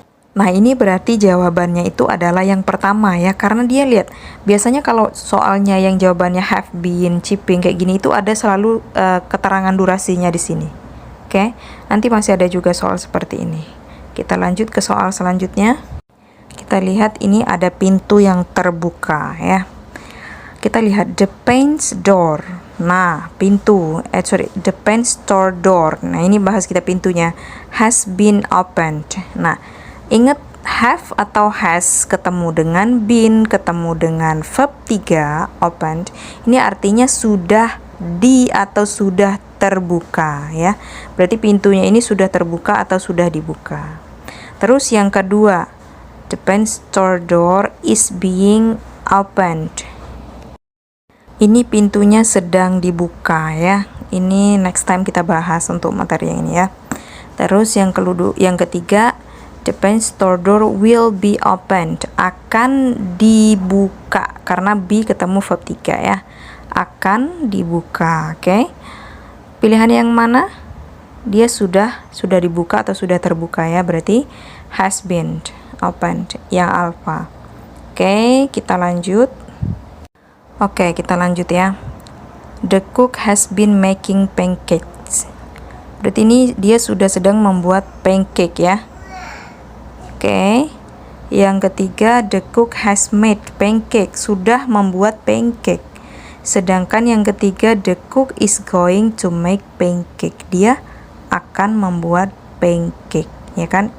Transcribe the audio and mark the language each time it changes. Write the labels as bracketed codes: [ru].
[id] Nah, ini berarti jawabannya itu adalah yang pertama ya, karena dia lihat biasanya kalau soalnya yang jawabannya have been, chipping kayak gini itu ada selalu keterangan durasinya di sini. Oke? Nanti masih ada juga soal seperti ini. Kita lanjut ke soal selanjutnya. Kita lihat ini ada pintu yang terbuka ya. Kita lihat [en] the paint's door. Nah, the paint store door. [id] Nah, ini bahas kita pintunya [en] has been opened. [id] Nah, ingat have atau has ketemu dengan been, ketemu dengan verb 3 opened. Ini artinya sudah atau sudah terbuka ya. Berarti pintunya ini sudah terbuka atau sudah dibuka. Terus yang kedua, [en] the paint store door is being opened. [id] Ini pintunya sedang dibuka ya. Ini next time kita bahas untuk materi yang ini ya. [en] Terus yang ketiga, the paint store door will be opened. [id] Akan dibuka karena be ketemu verb 3 ya. Akan dibuka, oke? Pilihan yang mana? Dia sudah dibuka atau sudah terbuka ya, berarti [en] has been opened [id] yang alpha. Oke, kita lanjut. Oke, kita lanjut ya. [en] The cook has been making pancakes. [id] Berarti ini dia sudah sedang membuat pancake ya. Oke. Yang ketiga, [en] the cook has made pancake, [id] sudah membuat pancake. Sedangkan yang ketiga, [en] the cook is going to make pancake. [id] Dia akan membuat pancake, ya kan?